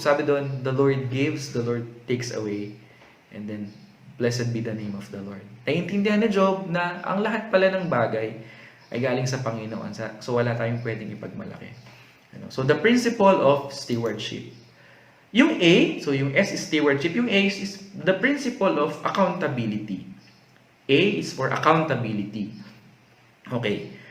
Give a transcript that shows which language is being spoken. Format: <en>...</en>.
<tl>Sabi doon,</tl> <en>the Lord gives, the Lord takes away, and then blessed be the name of the Lord.</en> <tl>Naiintindihan ni Job na ang lahat pala ng bagay ay galing sa Panginoon. So wala tayong pwedeng ipagmalaki.</tl> <en>So the principle of stewardship. Yung A, so yung S is stewardship, yung A is the principle of accountability. A is for accountability. Okay.</en>